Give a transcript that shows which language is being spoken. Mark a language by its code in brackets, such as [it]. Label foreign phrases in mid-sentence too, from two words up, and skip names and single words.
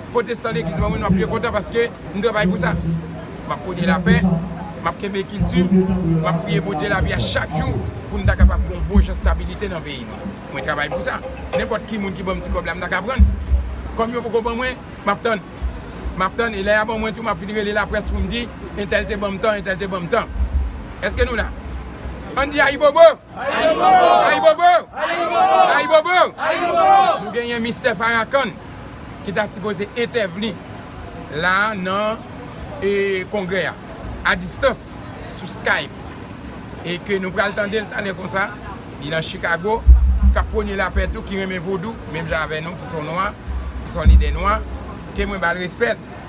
[ht] Potestan legliz mwen, mwen ap priye kontan paske nou travay pou sa. M ap prône lapè, m ap kenbe kilti, m ap priye Bondye lavi a chak jou pou nou ta kapab gen bon jan stabilite nan peyi nou. Mwen travay pou sa. Nenpòt ki moun ki bon m ti kòb la, m ta ka pran. Kòm yo poko ban mwen, m ap tann. M ap tann, e lè a ban mwen tou, m ap vin rele lapres pou m di, entèl te ban m tan, entèl te ban m tan. Èske nou la? Ann di ayi bobo! Ayi Bobo! Ayi Bobo! Ayi Bobo! Ayi Bobo! Nou genyen Mister Farrakhan ki ta sipoze entèvni la nan, e, kongre a, a distans, sou Skype. E ke nou pral tande l tanè konsa, li nan Chicago, ka prone lapè tou, ki renmen vodou, menm jan avè nou, ki son nwa, ki son lidè nwa, ke mwen ba l respè.